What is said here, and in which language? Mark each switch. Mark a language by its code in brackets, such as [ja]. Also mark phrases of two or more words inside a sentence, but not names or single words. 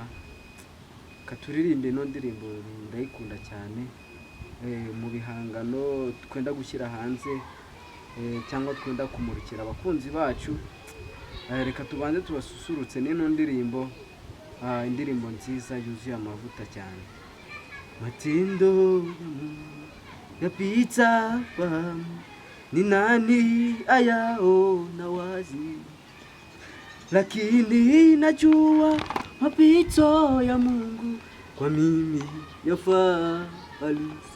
[rw] Katuririmbe ino ndirimbo ndayikunda cyane, mu bihangano twenda gushyira hanze cyangwa twenda kumurikira abakunzi bacu. Reka tubanze tubasusurutse n'ino ndirimbo, indirimbo nziza yuzuye amavuta cyane. [sw] Matindo yapita fahamu ni nani ayaona wazi, lakini najua mapito ya Mungu kwa mimi yafaa halisi.